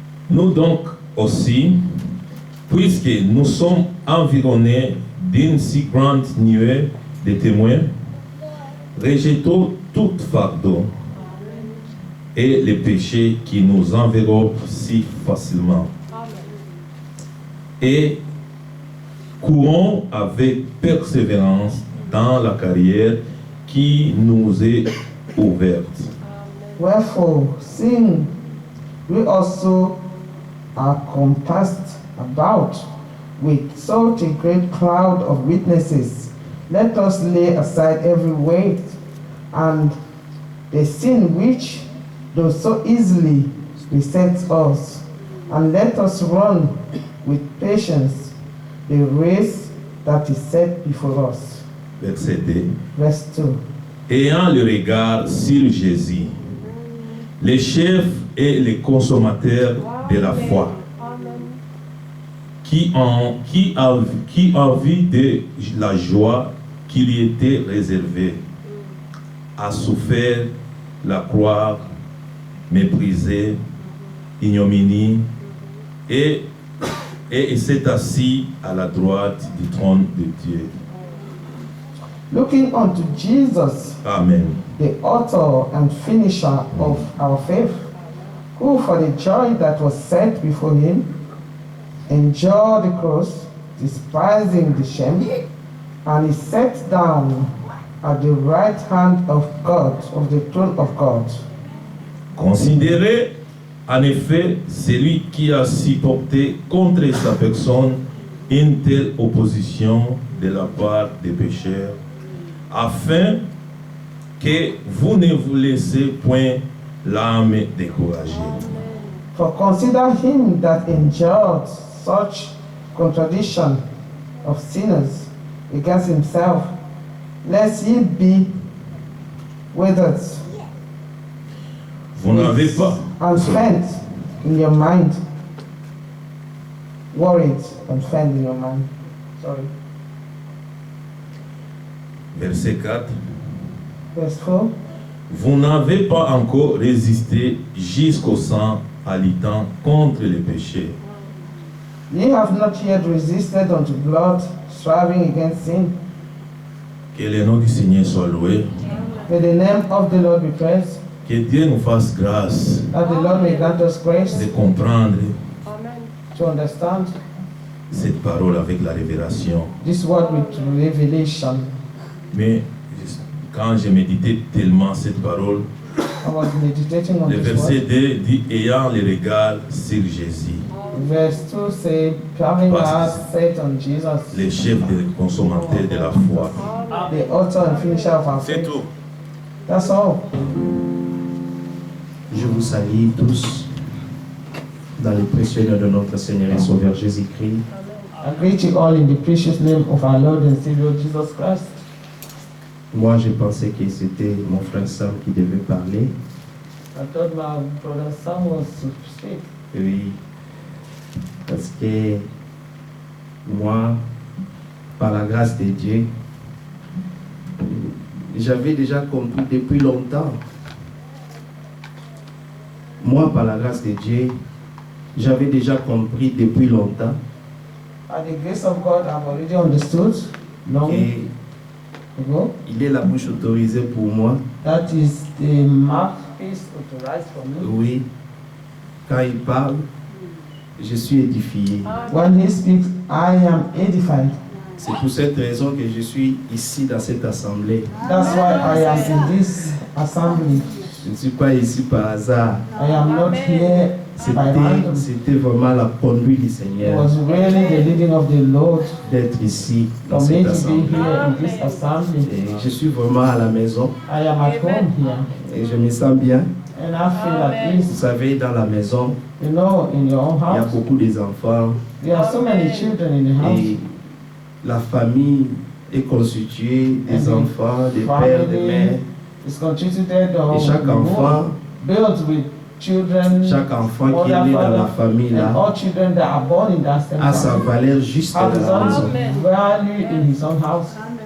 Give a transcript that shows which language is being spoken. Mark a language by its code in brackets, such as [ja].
[fr] Nous donc aussi, puisque nous sommes environnés d'une si grande nuée de témoins, rejetons tout fardeau et les péchés qui nous enveloppent si facilement. Et courons avec persévérance dans la carrière qui nous est ouverte. [en] Wherefore, seeing we also are compassed about with such a great cloud of witnesses, let us lay aside every weight and the sin which does so easily besets us, and let us run with patience the race that is set before us. [fr] Verset 2. [en] Verse 2. [fr] Ayant le regard sur Jésus, le chef et le consommateur de la foi, qui a vu de la joie qui lui était réservée, a souffert la croix, méprisé, ignominie, et s'est assis à la droite du trône de Dieu. [en] Looking unto Jesus, Amen. the author and finisher of our faith, who for the joy that was set before him endured the cross, despising the shame, and is set down at the right hand of God, of the throne of God. [fr] Considérez en effet celui qui a supporté contre sa personne une telle opposition de la part des pécheurs, afin que vous ne vous laissez point l'âme découragée. [en] For consider him that endured such contradiction of sinners against himself, lest ye be withered [fr] Vous n'avez pas [en] and spent in your mind, worried and spent in your mind. Sorry. [fr] Verset 4. [en] Verse 4. [fr] Vous n'avez pas encore résisté jusqu'au sang halitant contre les péchés. [en] Ye have not yet resisted unto blood, striving against sin. [fr] Que le nom du Seigneur soit loué. [en] May the name of the Lord be praised. [fr] Que Dieu nous fasse grâce [en] That the Lord may grant us grace [fr] de comprendre [en] to understand [fr] cette parole avec la révélation. [en] this word with revelation. [fr] Mais quand j'ai médité tellement cette parole, [en] I was meditating on [fr] le [en] this [fr] verset [en] word. [fr] 2 dit ayant le regard sur Jésus, [en] Verse 2 say, having our eyes set on Jesus, [fr] le chef des consommateurs de la foi. [en] the author and finisher of our [fr] C'est [en] faith. [fr] tout. [en] That's all. [fr] Je vous salue tous dans le précieux nom de notre Seigneur et Sauveur Jésus-Christ. [en] I greet you all in the precious name of our Lord and Savior Jesus Christ. [fr] Moi, j'ai pensé que c'était mon frère Sam qui devait parler. [en] I thought my brother Sam was to speak. [fr] Oui, parce que moi, par la grâce de Dieu, j'avais déjà compris depuis longtemps. Moi, par la grâce de Dieu, j'avais déjà compris depuis longtemps [en] By the grace of God, I've already understood long [fr] qu'il [en] ago. [fr] est la bouche autorisée pour moi. [en] That is the mouthpiece authorized for me. [fr] Oui, quand il parle, je suis édifié. [en] When he speaks, I am edified. [fr] C'est pour cette raison que je suis ici dans cette assemblée. [en] That's why I am in this assembly. [fr] Je ne suis pas ici par hasard. [en] I am not here by random. [fr] C'était vraiment la conduite du [en] It [fr] Seigneur [en] was really the leading of the Lord [fr] d'être ici dans [en] for me [fr] cette [en] to be [fr] assemblée. [en] here in this assembly. [fr] Et je suis vraiment à la maison [en] I am at home here [fr] et je me sens bien. [en] And I feel at [fr] Vous [en] ease. [fr] savez, dans la maison, [en] You know, in your own [fr] il y a [en] house, [fr] beaucoup d'enfants [en] there are so many children in the house. [fr] et la famille est constituée des [en] And [fr] enfants, des pères, des mères. [en] It's constituted [fr] Et chaque enfant, [en] built with children, [fr] chaque enfant qui est né dans la famille [en] and [fr] là, [en] all children that are born in that same [fr] a sa [en] family [fr] valeur juste [en] have [fr] dans [en] his [fr] la maison. [en] own value in his own house.